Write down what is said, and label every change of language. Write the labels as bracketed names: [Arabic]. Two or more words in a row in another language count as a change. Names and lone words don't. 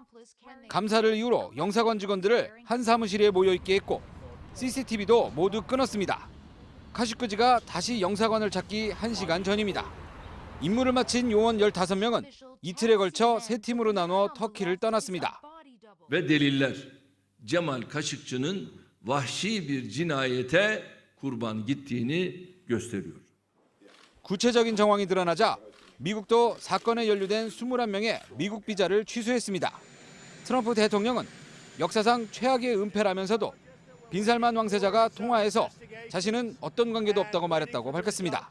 [Korean] 감사를 이유로 영사관 직원들을 한 사무실에 모여있게 했고 CCTV도 모두 끊었습니다. 카슈크지가 다시 영사관을 찾기 1시간 전입니다. 임무를 마친 요원 15명은 이틀에 걸쳐 3팀으로 나눠 터키를 떠났습니다. [Turkish] Ve deliller Cemal Kaşıkçı'nın vahşi bir cinayete kurban gittiğini gösteriyor. [Korean] 구체적인 정황이 드러나자 미국도 사건에 연루된 21명의 미국 비자를 취소했습니다. 트럼프 대통령은 역사상 최악의 은폐라면서도 빈살만 왕세자가 통화해서 자신은 어떤 관계도 없다고 말했다고 밝혔습니다.